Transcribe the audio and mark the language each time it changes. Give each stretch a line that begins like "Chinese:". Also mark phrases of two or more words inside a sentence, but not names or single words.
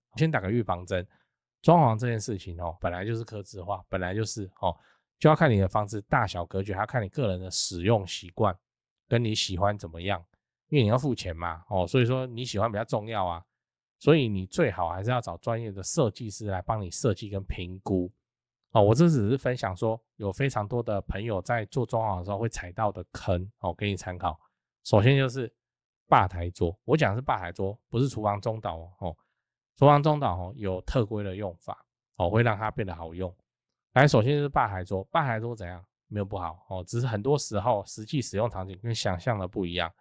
Chinese: 先打個預防針，裝潢這件事情本來就是客製化，本來就是就要看你的房子大小格局，還要看你個人的使用習慣，跟你喜歡怎麼樣，因為你要付錢嘛，所以說你喜歡比較重要啊，所以你最好還是要找專業的設計師來幫你設計跟評估。我這只是分享說有非常多的朋友在做裝潢的時候會踩到的坑給你參考。首先就是吧台桌，我講的是吧台桌，不是廚房中島廚房中島有特規的用法會讓它变得好用。來，首先就是吧台桌，吧台桌怎樣？沒有不好只是很多時候實際使用場景跟想象的不一樣。